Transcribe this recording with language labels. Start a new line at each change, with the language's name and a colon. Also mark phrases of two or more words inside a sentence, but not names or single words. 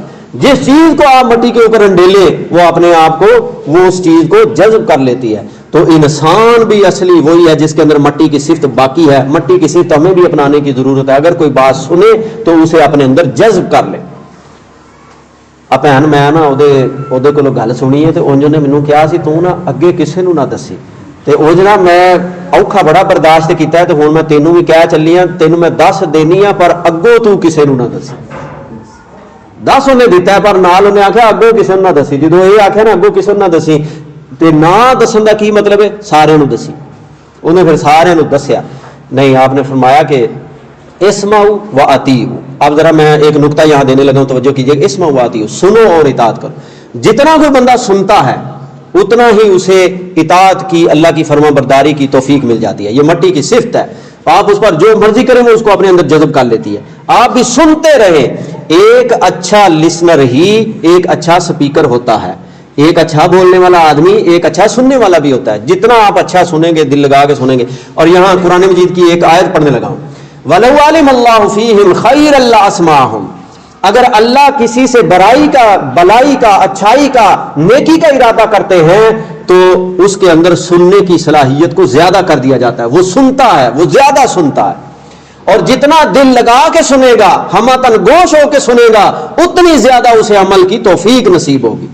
Urdu: جس چیز کو آپ مٹی کے اوپر انڈیلیں, وہ اپنے آپ کو, وہ اس چیز کو جذب کر لیتی ہے. تو انسان بھی اصلی وہی ہے جس کے اندر مٹی کی صفت باقی ہے. مٹی کی صفت ہمیں بھی اپنانے کی ضرورت ہے. اگر کوئی بات سنے تو اسے اپنے اندر جذب کر لے.
Punjabi: میں نا کو گل سنی ہے, تو انج نے مینوں کہا سی, تو نا اگے کسے نو نہ دسی, تے او جناب میں ਔਖਾ ਬੜਾ ਬਰਦਾਸ਼ਤ ਕੀਤਾ ਤੇ ਹੁਣ ਮੈਂ ਤੈਨੂੰ ਵੀ ਕਹਿ ਚੱਲੀ ਆ, ਤੈਨੂੰ ਮੈਂ ਦੱਸ ਦੇਣੀ ਆ ਪਰ ਅੱਗੋਂ ਤੂੰ ਕਿਸੇ ਨੂੰ ਨਾ ਦੱਸੀ। ਦੱਸ ਉਹਨੇ ਦਿੱਤਾ ਪਰ ਨਾਲ ਉਹਨੇ ਆਖਿਆ ਅੱਗੋਂ ਕਿਸੇ ਨੂੰ ਨਾ ਦੱਸੀ। ਜਦੋਂ ਇਹ ਆਖਿਆ ਨਾ ਅੱਗੋਂ ਕਿਸੇ ਨੂੰ ਨਾ ਦੱਸੀ, ਤੇ ਨਾ ਦੱਸਣ ਦਾ ਕੀ ਮਤਲਬ ਹੈ, ਸਾਰਿਆਂ ਨੂੰ ਦੱਸੀ। ਉਹਨੇ ਫਿਰ ਸਾਰਿਆਂ ਨੂੰ ਦੱਸਿਆ।
Urdu: نہیں، آپ نے فرمایا کہ
Arabic: اسمعوا واطیعوا۔
Urdu: اب ذرا میں ایک نقطہ یہاں دینے لگا ہوں، توجہ کیجیے،
Arabic: اسمعوا واطیعوا،
Urdu: سنو اور اطاعت کرو۔ جتنا کوئی بندہ سنتا ہے اتنا ہی اسے اطاعت کی، اللہ کی فرما برداری کی توفیق مل جاتی ہے۔ یہ مٹی کی صفت ہے، آپ اس پر جو مرضی کریں وہ اس کو اپنے اندر جذب کر لیتی ہے۔ آپ بھی سنتے رہیں۔ ایک اچھا لسنر ہی ایک اچھا سپیکر ہوتا ہے۔ ایک اچھا بولنے والا آدمی ایک اچھا سننے والا بھی ہوتا ہے۔ جتنا آپ اچھا سنیں گے، دل لگا کے سنیں گے۔ اور یہاں قرآن مجید کی ایک آیت پڑھنے لگا ہوں،
Arabic: وَلَوْ عَلِمَ اللَّهُ فِيهِمْ خَيْرًا لَأَسْمَعَهُمْ۔
Urdu: اگر اللہ کسی سے برائی کا، بلائی کا، اچھائی کا، نیکی کا ارادہ کرتے ہیں تو اس کے اندر سننے کی صلاحیت کو زیادہ کر دیا جاتا ہے۔ وہ سنتا ہے، وہ زیادہ سنتا ہے، اور جتنا دل لگا کے سنے گا، ہمتن گوش ہو کے سنے گا، اتنی زیادہ اسے عمل کی توفیق نصیب ہوگی۔